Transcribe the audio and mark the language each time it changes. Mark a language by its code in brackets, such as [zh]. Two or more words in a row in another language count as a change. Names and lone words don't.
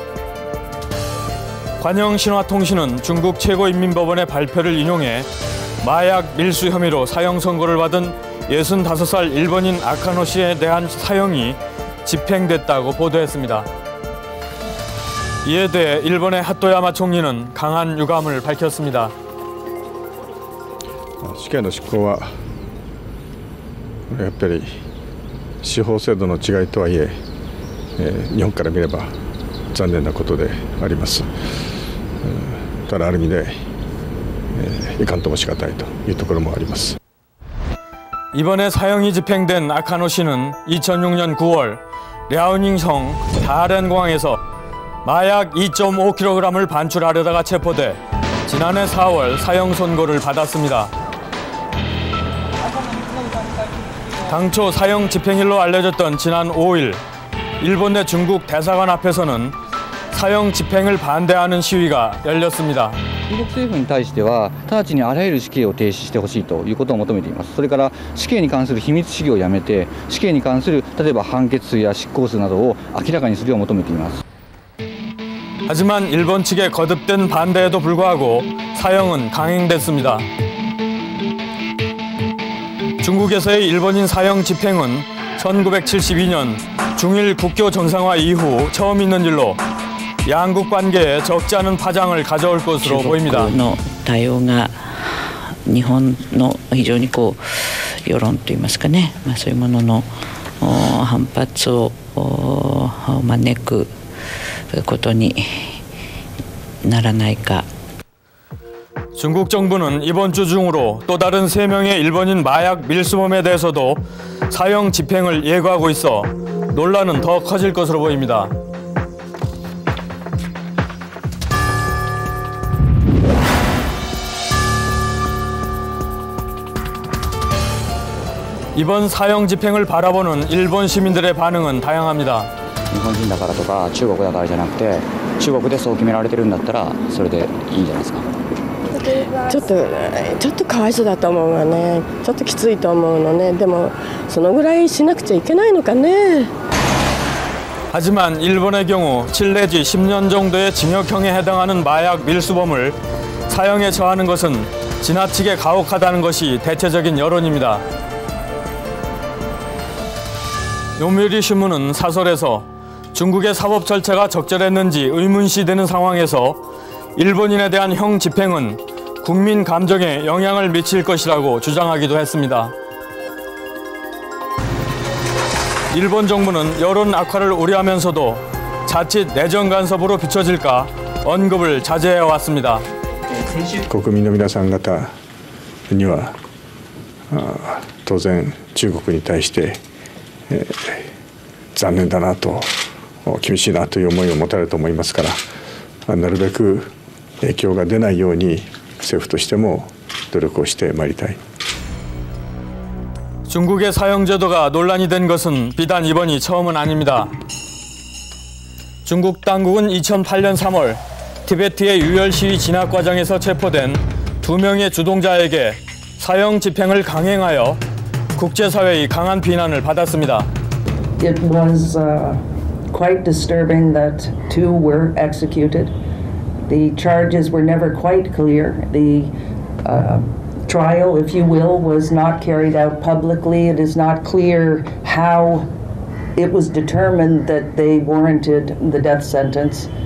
[ko] 관영신화통신은 중국 최고인민법원의 발표를 인용해 마약 밀수 혐의로 사형 선고를 받은 65살 일본인 아카노 씨에 대한 사형이 집행됐다고 보도했습니다. 이에 대해 일본의 하토야마 총리는 강한 유감을 밝혔습니다. [ja] 死刑の執行はやっぱり司法制度の違いとはいえ、日本から見れば残念なことであります。ただある意味で、いかんとも仕方ないというところもあります。 [ko] 이번에 사형이 집행된 아카노 씨는 2006년 9월 랴오닝성 다롄공항에서 마약 2.5kg을 반출하려다가 체포돼 지난해 4월 사형 선고를 받았습니다. 당초 사형 집행일로 알려졌던 지난 5일 일본 내 중국 대사관 앞에서는 사형 집행을 반대하는 시위가 열렸습니다. [ja] 中国政府に対しては直ちにあらゆる死刑を停止してほしいということを求めています。それから死刑に関する秘密主義をやめて死刑に関する例えば判決数や執行数などを明らかにするよう求めています。 [ko] 하지만 일본 측의 거듭된 반대에도 불구하고 사형은 강행됐습니다. 중국에서의 일본인 사형 집행은 1972년 중일 국교 정상화 이후 처음 있는 일로 양국 관계에 적지 않은 파장을 가져올 것으로 보입니다. [ja] 中国の対応が日本の非常に世論といいますかね、そういうものの反発を招くことにならないか. [ko] 중국 정부는 이번 주 중으로 또 다른 3명의 일본인 마약 밀수범에 대해서도 사형 집행을 예고하고 있어 논란은 더 커질 것으로 보입니다. 이번 사형 집행을 바라보는 일본 시민들의 반응은 다양합니다. [ja] 日本人だからとか中国だからじゃなくて中国でそう決められてるんだったらそれでいいんじゃないですか。ちょっとかわいそうだと思うわね。ちょっときついと思うのね。でもそのぐらいしなくちゃいけないのかね. [ko] 하지만 일본의 경우 7 내지 10년 정도의 징역형에 해당하는 마약 밀수범을 사형에 처하는 것은 지나치게 가혹하다는 것이 대체적인 여론입니다. 요미우리 신문은 사설에서 중국의 사법 절차가 적절했는지 의문시되는 상황에서 일본인에 대한 형 집행은 국민 감정에 영향을 미칠 것이라고 주장하기도 했습니다. 일본 정부는 여론 악화를 우려하면서도 자칫 내정 간섭으로 비춰질까 언급을 자제해왔습니다. [ja] 国民の皆さん方には当然中国に対して残念だなと厳しいなという思いを持たれると思いますからなるべく影響が出ないように政府としても努力をしてまいりたい. [ko] 중국의 사형 제도가 논란이 된 것은 비단 이번이 처음은 아닙니다. 중국 당국은 2008년 3월 티베트의 유혈 시위 진압 과정에서 체포된 2명의 주동자에게 사형 집행을 강행하여 국제사회의 강한 비난을 받았습니다. [en] It was quite disturbing that 2 were executed. The charges were never quite clear. The trial, if you will, was not carried out publicly. It is not clear how it was determined that they warranted the death sentence.